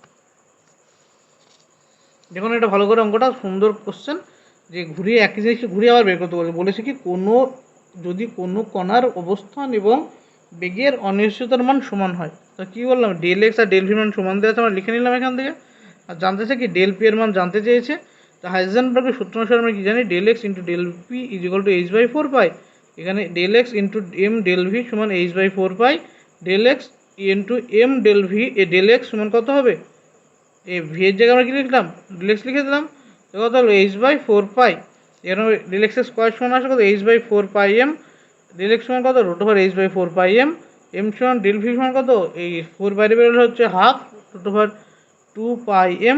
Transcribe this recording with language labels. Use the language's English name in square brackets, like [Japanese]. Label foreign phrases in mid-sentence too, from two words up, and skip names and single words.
[Bangla] দেখুন এটা ভালো করে, অঙ্কটা সুন্দর কোশ্চেন, যে ঘুরিয়ে একই জিনিসকে ঘুরিয়ে আবার বের করতে বলেছে কি, যদি কোনো কণার অবস্থান এবং বেগের অনিশ্চয়তার মান সমান হয়, তো কী বললাম ΔX আর ΔV মান সমান দেওয়া আছে, আমরা লিখে নিলাম এখান থেকে। আর জানতেছে কি ΔP এর মান জানতে চেয়েছে। তো হাইজেনবার্গের সূত্র অনুসারে আমরা কি জানি, ΔX × ΔP = h/4π। এখানে ΔX × m ΔV সমান h/4π। ΔX × m ΔV, এ ΔX সমান কত হবে, এই v এর জায়গায় আমরা কি লিখলাম ΔX লিখে দিলাম, তো কত হলো h/4π। এখানে ΔX² সমান আসে কত h/4πm। ΔX সমান কত √h/4πm। m সমান ΔV সমান কত, এই 4 বাইরে বেরোলে হচ্ছে হাফ √2πm।